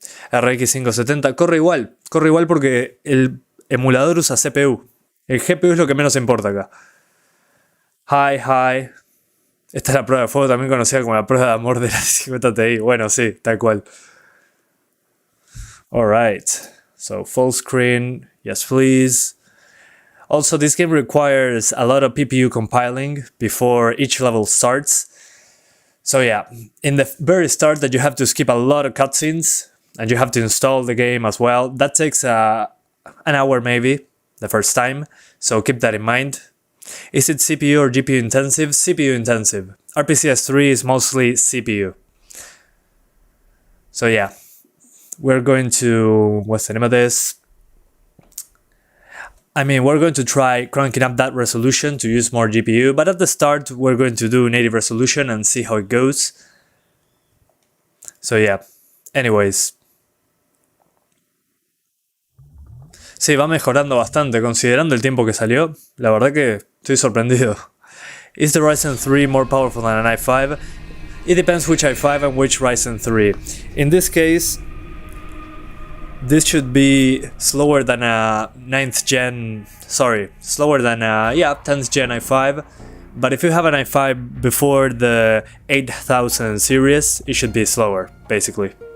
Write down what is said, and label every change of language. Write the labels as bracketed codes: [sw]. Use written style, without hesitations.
[es] RX 570 corre igual porque el emulador usa CPU. El GPU es lo que menos importa acá. [en] Hi. [es] Esta es la prueba de fuego, también conocida como la prueba de amor de la 50 Ti. Bueno, sí, tal cual. [en] Alright, so full screen, yes please. Also, this game requires a lot of PPU compiling before each level starts. So yeah, in the very start that you have to skip a lot of cutscenes, and you have to install the game as well. That takes an hour maybe, the first time, so keep that in mind. Is it CPU or GPU intensive? CPU intensive. RPCS3 is mostly CPU. So yeah, we're going to... what's the name of this? I mean, we're going to try cranking up that resolution to use more GPU, but at the start we're going to do native resolution and see how it goes. So yeah, anyways. [es] Sí, va mejorando bastante, considerando el tiempo que salió. La verdad que estoy sorprendido. [en] Is the Ryzen 3 more powerful than an i5? It depends which i5 and which Ryzen 3. In this case, this should be slower than a 9th gen... slower than a 10th gen i5. But if you have an i5 before the 8000 series, it should be slower, basically.